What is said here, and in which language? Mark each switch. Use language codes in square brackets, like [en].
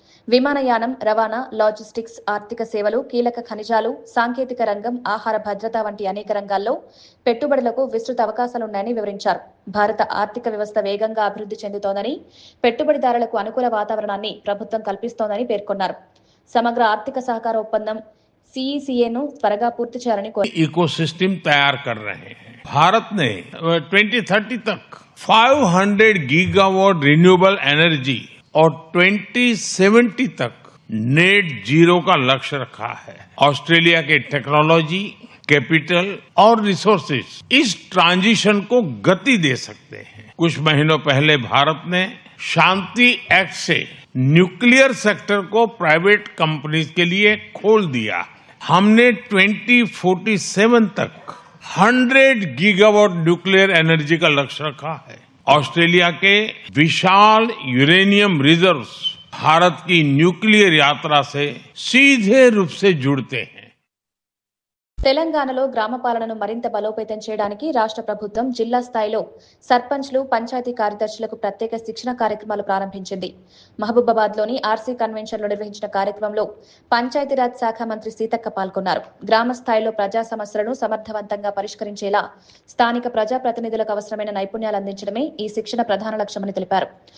[te] విమానయానం, రవాణా, లాజిస్టిక్స్, ఆర్థిక సేవలు, కీలక ఖనిజాలు, సాంకేతిక రంగం, ఆహార భద్రత వంటి అనేక రంగాల్లో పెట్టుబడులకు విస్తృత అవకాశాలున్నాయని వివరించారు. భారత ఆర్థిక వ్యవస్థ వేగంగా అభివృద్ధి చెందుతోందని, పెట్టుబడిదారులకు అనుకూల వాతావరణాన్ని ప్రభుత్వం కల్పిస్తోందని పేర్కొన్నారు. సమగ్ర ఆర్థిక సహకార ఒప్పందం CECA ను త్వరగా పూర్తి చేయాలని కోరారు. [hi] इकोसिस्टम तैयार कर रहे हैं। भारत ने 2030 तक 500 गीगावाट रिन्यूएबल एनर्जी और 2070 तक नेट जीरो का लक्ष्य रखा है। ऑस्ट्रेलिया के टेक्नोलॉजी, कैपिटल और रिसोर्सेज इस ट्रांजिशन को गति दे सकते हैं। कुछ महीनों पहले भारत ने शांति एक्ट से न्यूक्लियर सेक्टर को प्राइवेट कंपनीज के लिए खोल दिया। हमने 2047 तक 100 गीगावाट न्यूक्लियर एनर्जी का लक्ष्य रखा है। ऑस्ट्रेलिया के विशाल यूरेनियम रिजर्व्स भारत की न्यूक्लियर यात्रा से सीधे रूप से जुड़ते हैं। [te] తెలంగాణలో గ్రామ పాలనను మరింత బలోపేతం చేయడానికి రాష్ట్ర ప్రభుత్వం జిల్లా స్థాయిలో సర్పంచ్లు, పంచాయతీ కార్యదర్శులకు ప్రత్యేక శిక్షణ కార్యక్రమాలు ప్రారంభించింది. మహబూబాబాద్లోని ఆర్సీ కన్వెన్షన్లో నిర్వహించిన కార్యక్రమంలో పంచాయతీరాజ్ శాఖ మంత్రి సీతక్క పాల్గొన్నారు. గ్రామ స్థాయిలో ప్రజా సమస్యలను సమర్థవంతంగా పరిష్కరించేలా స్థానిక ప్రజాప్రతినిధులకు అవసరమైన నైపుణ్యాలు అందించడమే ఈ శిక్షణ ప్రధాన లక్ష్యమని తెలిపారు.